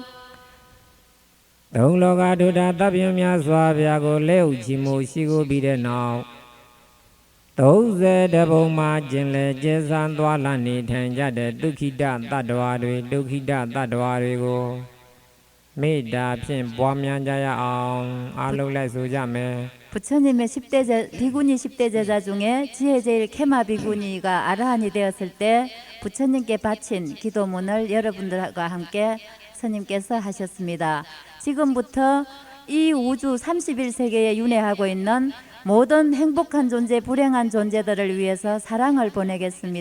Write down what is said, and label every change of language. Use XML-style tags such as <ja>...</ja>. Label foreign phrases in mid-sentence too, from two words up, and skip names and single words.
<my>သုံးလောကဒုဒ္ဒသဗ္ဗညမြတ်စွာဘုရားကိုလက်ဥခြင်းမှုရှိကိုပြီးတဲ့နောက်30ဘုံမှာကျင်လေကျေဆန်းသွားလာနေထိုင်ကြတဲ့ဒုက္ခိတတတ္တဝါတွေဒုက္ခိတတတ္တဝါတွေကိုမေတ္တာဖြင့်ပွားများကြရအောင်အားလုံးလိုက်ဆိုကြမယ်</my> <ko>부처님의 10대 비구니 10대 제자 중에 지혜 제일 케마 비구니가 아라한이 되었을 때 부처님께 바친 기도문을 여러분들과 함께 스님께서 하셨습니다. 지금부터 이 우주 31세계에 윤회하고 있는 모든 행복한 존재, 불행한 존재들을 위해서 사랑을 보내겠습니다.</ko>